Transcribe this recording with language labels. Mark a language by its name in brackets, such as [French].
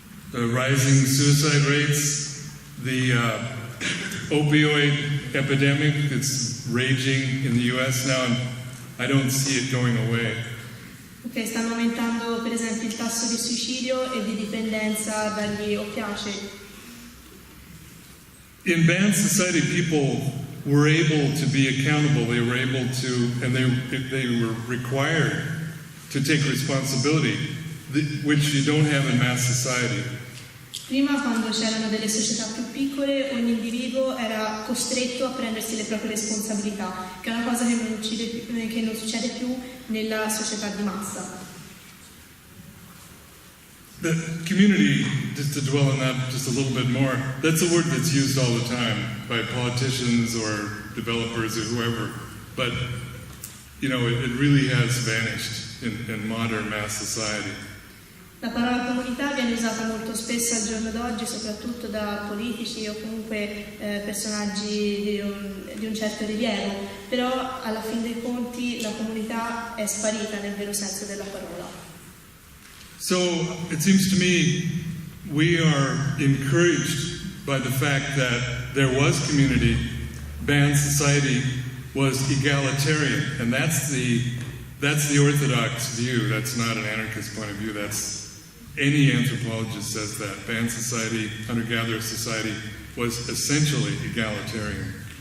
[English] The rising suicide rates, the opioid epidemic that's raging in the US now, and I don't see it going away. [Italian] Ok, stanno aumentando per esempio il tasso di suicidio e di dipendenza dagli oppiacei. [English] In banned society, people were able to be accountable. They were able to, and they were required to take responsibility, which you don't have in mass society. [Italian] Prima, quando c'erano delle società più piccole, ogni individuo era costretto a prendersi le proprie responsabilità, che è una cosa che non succede più nella società di massa. [English] The community, just to dwell on that just a little bit more, that's a word that's used all the time by politicians or developers or whoever. But, you know, it really has vanished in modern mass society. [Italian] La parola comunità viene usata molto spesso al giorno d'oggi, soprattutto da politici o comunque personaggi di un certo rilievo, però alla fin dei conti la comunità è sparita nel vero senso della parola. [English] So it seems to me we are encouraged by the fact that there was community, banned society was egalitarian, and that's the orthodox view. That's not an anarchist point of view. That's any anthropologist says that banned society, hunter-gatherer society was essentially egalitarian.